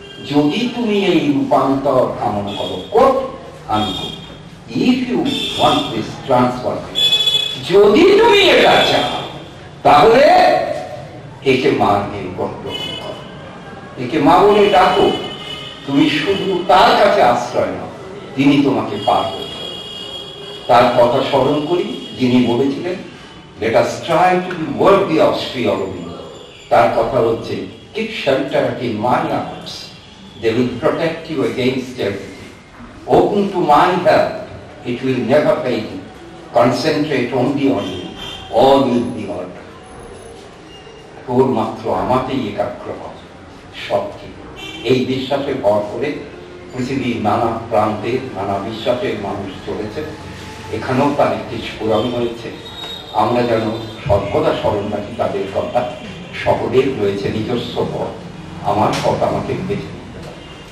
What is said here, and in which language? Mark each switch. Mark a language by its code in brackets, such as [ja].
[bn] যদি তুমি এই রূপান্তর কামনা করো, [en] quote unquote, if you want this transformation, [bn] যদি তুমি এটা চাও, তাহলে একে মা নিয়ে গ্রহণ করো, একে মা বলে ডাকো। তুমি শুধু তার কাছে আশ্রয় নাও, তিনি তোমাকে পার করবেন। তার কথা স্মরণ করি, যিনি বলেছিলেন, [en] let us try to be worthy of Sri Aurobindo. [bn] তার কথা হচ্ছে, [en] keep shelter in my arms, they will protect you against everything. Open to my help, it will never fail you. Concentrate only on me, all will be ordered. [bn] কেবলমাত্র আমাতেই একাগ্র হবে, সব ঠিক। এই বিশ্বাসে ভর করে পৃথিবীর নানা প্রান্তে নানা বিশ্বাসের মানুষ চলেছে, এখানেও তার একটি স্ফুরণ হয়েছে। আমরা যেন সর্বদা স্মরণ রাখি তাদের কথা। সকলের রয়েছে নিজস্ব পথ, আমার পথ আমাকে বেছে নিতে হবে।